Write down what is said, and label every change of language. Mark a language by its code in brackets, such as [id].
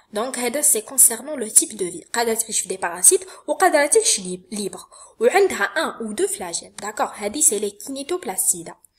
[fr] Donc [ar] هذا [fr] c'est concernant le type de vie. [ar] قادرة تعيش في des parasites وقادرة تعيش libre. وعندها [fr] un ou deux flagelles. D'accord? هذه c'est les kinetoplastida.